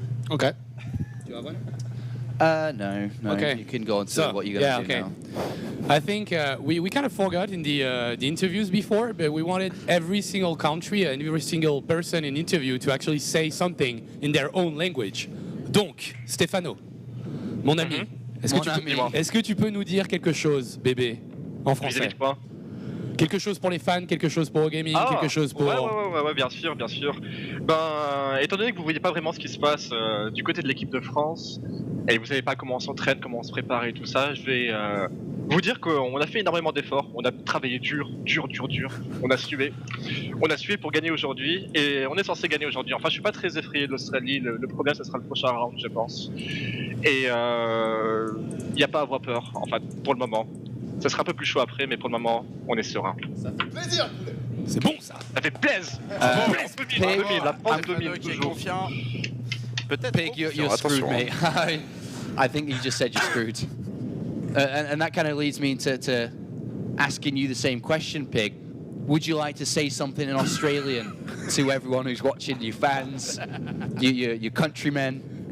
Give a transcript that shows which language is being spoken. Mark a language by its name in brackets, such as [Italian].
[English] Okay. Do you have one? No. Okay. You can go on to what you're going to do now. I think we kind of forgot in the interviews before, but we wanted every single country and every single person in interview to actually say something in their own language. [French] Donc, Stefano, mon ami, est-ce que tu peux nous dire quelque chose, bébé, en français? Quelque chose pour les fans, quelque chose pour gaming, quelque chose pour... Ouais, bien sûr. Ben, étant donné que vous voyez pas vraiment ce qui se passe du côté de l'équipe de France, et vous savez pas comment on s'entraîne, comment on se prépare et tout ça, je vais vous dire qu'on a fait énormément d'efforts, on a travaillé dur. On a sué pour gagner aujourd'hui et on est censé gagner aujourd'hui. Enfin, je suis pas très effrayé de l'Australie. Le problème, ce sera le prochain round, je pense. Et il n'y a pas à avoir peur, enfin, pour le moment. Ça sera un peu plus chaud après, mais pour le moment, on est serein. Ça fait plaisir. C'est bon ça. Ça fait plaisir. La France domine toujours. Confiant. Peut-être. [English] Pig, you're screwed, mate. I think you just said you're screwed. And that kind of leads me to asking you the same question, Pig. Would you like to say something in Australian to everyone who's watching, your fans, your countrymen?